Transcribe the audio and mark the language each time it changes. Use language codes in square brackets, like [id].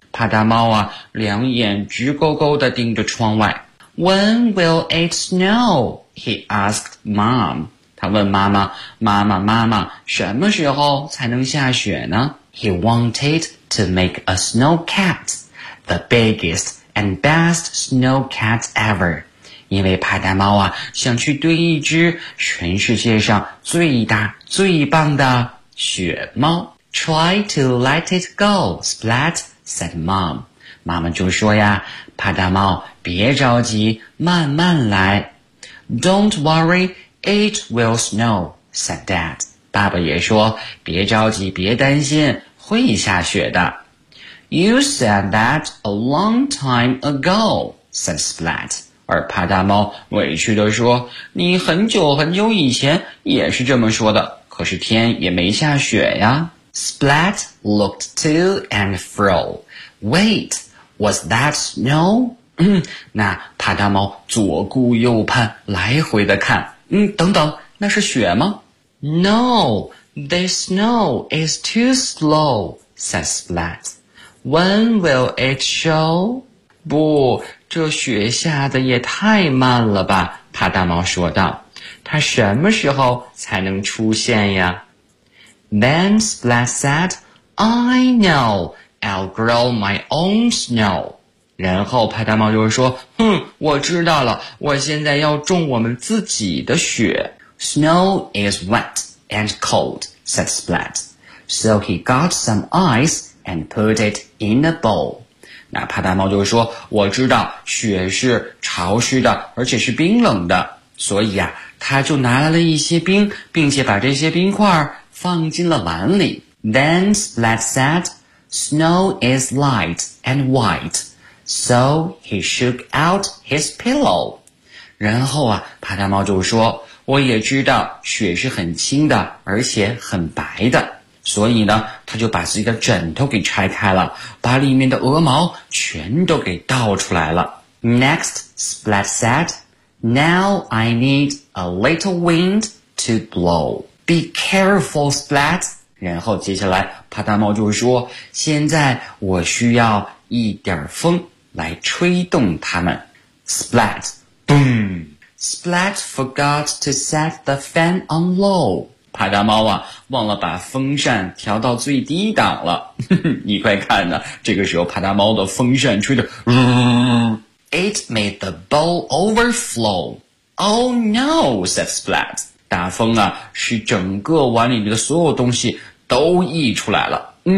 [zh] 帕达猫啊，两眼直勾勾地盯着窗外。 [en] When will it snow? He asked Mom. [zh] 他问妈妈，妈妈，妈妈，什么时候才能下雪呢？ [en] He wanted to make a snow cat, the biggest and best snow cat ever. [zh] 因为帕达猫啊，想去堆一只全世界上最大最棒的雪猫。 [en] Try to let it go, Splat, said Mom. [zh] 妈妈就说呀，帕达猫，别着急，慢慢来。 [en] Don't worry, it will snow, said Dad. [zh] 爸爸也说，别着急，别担心，会下雪的。 [en] You said that a long time ago, said Splat. [zh] 而帕达猫委屈地说，你很久很久以前也是这么说的，可是天也没下雪呀。 [en] Splat looked to and fro. Wait. Was that snow? [zh] 那帕达猫左顾右盼，来回的看。等等，那是雪吗？ [en] No, this snow is too slow, said Splat. When will it show? [zh] 不，这雪下的也太慢了吧，帕达猫说道。它什么时候才能出现呀？ [en] Then Splat said, I know. I'll grow my own snow. [zh] 然后帕达猫就说，我知道了，我现在要种我们自己的雪。 [en] Snow is wet and cold, said Splat. So he got some ice and put it in a bowl. [zh] 那帕达猫就说，我知道雪是潮湿的，而且是冰冷的。所以啊，他就拿来了一些冰，并且把这些冰块放进了碗里。 [en] Then Splat said,Snow is light and white, so he shook out his pillow. [zh] 然后啊，帕达猫就说，我也知道雪是很轻的，而且很白的，所以呢，他就把自己的枕头给拆开了，把里面的鹅毛全都给倒出来了。 [en] Next, Splat said, now I need a little wind to blow. Be careful, Splat. [zh] 然后接下来帕达猫就说，现在我需要一点风来吹动它们。 [en] Splat, boom! Splat forgot to set the fan on low. [zh] 帕达猫啊，忘了把风扇调到最低档了。你快看呢，这个时候帕达猫的风扇吹得 [en] It made the bowl overflow. Oh no, said Splat. [zh] 大风啊，使整个碗里面的所有东西都溢出来了。